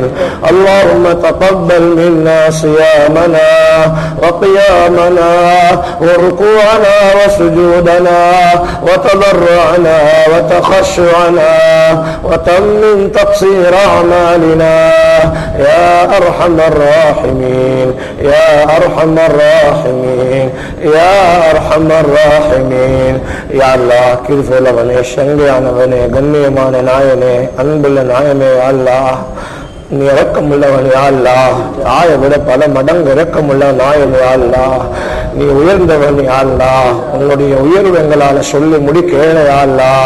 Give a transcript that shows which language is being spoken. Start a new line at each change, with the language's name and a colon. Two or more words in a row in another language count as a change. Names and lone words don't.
Arabic: اللهم تقبل منا صيامنا وقيامنا وركوعنا وسجودنا وتضرعنا وتخشعنا وتمم تقصير أعمالنا يا أرحم الراحمين يا أرحم الراحمين يا أرحم الراحمين. يا الله
Tamil: கிருபையுள்ளவனே, சங்கையானவனே, கண்ணியமான நாயனே, அன்புள்ள நாயனே,
Arabic: يا الله
Tamil: நீ இரக்கமுள்ளவன்
Arabic: يا الله,
Tamil: தாயை விட பல மடங்கு இரக்கமுள்ள நாயன்
Arabic: يا الله.
Tamil: நீ உயர்ந்தவன்
Arabic: يا الله.
Tamil: உன்னுடைய உயர்வு எங்களால சொல்லி முடிக்க
Arabic: يا الله.